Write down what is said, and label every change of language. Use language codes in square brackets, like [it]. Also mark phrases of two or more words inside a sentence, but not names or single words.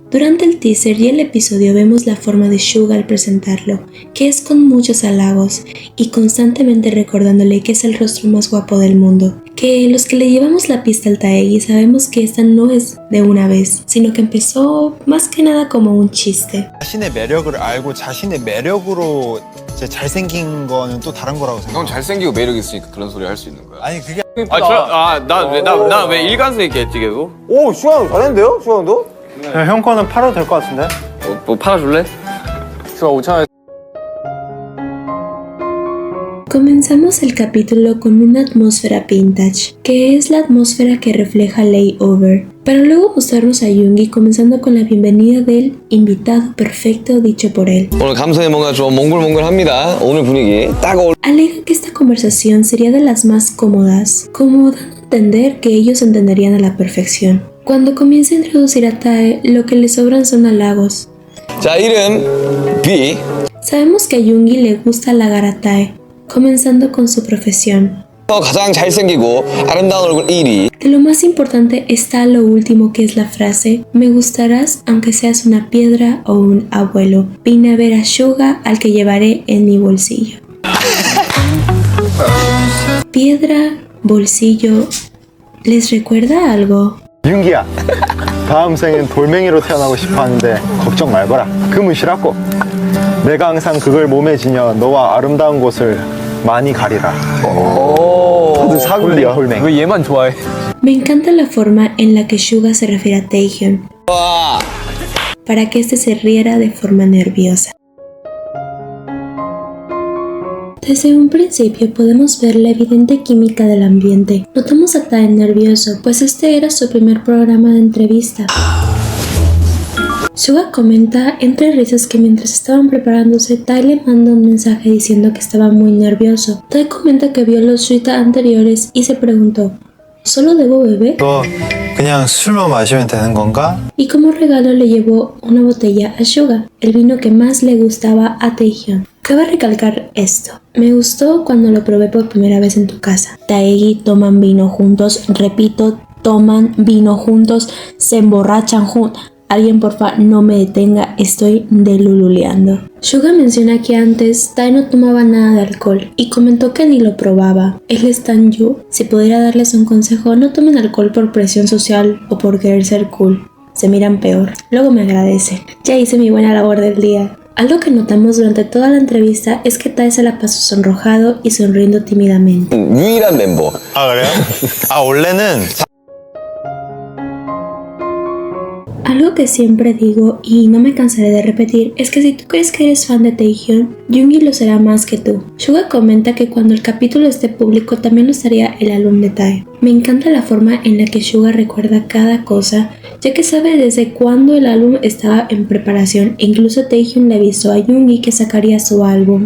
[es] Durante el teaser y el episodio vemos la forma de Suga al presentarlo, que es con muchos halagos y constantemente recordándole que es el rostro más guapo del mundo. Que los que le llevamos la pista al Taegi sabemos que esta no es de una vez, sino que empezó más que nada como un chiste. [ko] 자신의 매력을 알고 자신의 매력으로 이제 잘생긴 거는 또 다른 거라고 생각해요. 형 잘생기고 매력 있으니까 그런 소리 할 수 있는 거야. 아니 그게 나 왜 일관성 있게 했지 계속? 오 슈아 형 잘했는데요? 슈아 형도? 형 거는 팔아도 될 것 같은데? 뭐 팔아줄래? 슈아 5,000원. [es] Comenzamos el capítulo con una atmósfera vintage, que es la atmósfera que refleja Layover, para luego mostrarnos a Yoongi comenzando con la bienvenida del invitado perfecto dicho por él. [ko] 오늘 감성이 뭔가 좀 몽글몽글합니다. 오늘 분위기 딱 [es] Alega que esta conversación sería de las más cómodas, como dando a entender que ellos entenderían a la perfección. Cuando comienza a introducir a Tae, lo que le sobran son halagos. [ko] 자, 이름 B. [es] Sabemos que a Yoongi le gusta halagar a Tae, comenzando con su profesión. [ko] 가장 잘생기고 아름다운 얼굴 1위. [es] De lo más importante está lo último, que es la frase: me gustarás aunque seas una piedra o un abuelo. Vine a ver a Suga al que llevaré en mi bolsillo. Piedra, bolsillo, ¿les recuerda algo? [ko] 윤기야 다음 생엔 돌멩이로 태어나고 싶어 하는데 걱정 말거라. 금은 싫었고 내가 항상 그걸 몸에 지녀 너와 아름다운 곳을 많이 가리라. 다들 사골이야. 왜 얘만 좋아해? [es] Me encanta la forma en la que Suga se refiere a Taehyun, para que este se riera de forma nerviosa. Desde un principio podemos ver la evidente química del ambiente. Notamos a Tae nervioso, pues este era su primer programa de entrevista. Suga comenta entre risas que mientras estaban preparándose, Tae le manda un mensaje diciendo que estaba muy nervioso. Tae comenta que vio los Shuita anteriores y se preguntó: ¿solo debo beber? [ko] 너 그냥 술만 마시면 되는 건가? [es] Y como regalo le llevó una botella a Suga, el vino que más le gustaba a Taehyun. Cabe recalcar esto: me gustó cuando lo probé por primera vez en tu casa. Taegi toman vino juntos, repito, toman vino juntos, se emborrachan juntos. Alguien porfa no me detenga, estoy delululeando. Suga menciona que antes Tae no tomaba nada de alcohol y comentó que ni lo probaba. Él es tan yu. Si pudiera darles un consejo, no tomen alcohol por presión social o por querer ser cool. Se miran peor. Luego me agradece. Ya hice mi buena labor del día. Algo que notamos durante toda la entrevista es que Tae se la pasó sonrojado y sonriendo tímidamente. [ko] 유일한 멤버. 아 그래요? 아 원래는 [es] Algo que siempre digo y no me cansaré de repetir es que si tú crees que eres fan de Taehyun, Yoongi lo será más que tú. Suga comenta que cuando el capítulo esté público también lo estaría el álbum de Tae. Me encanta la forma en la que Suga recuerda cada cosa, ya que sabe desde cuándo el álbum estaba en preparación e incluso Taehyun le avisó a Yoongi que sacaría su álbum.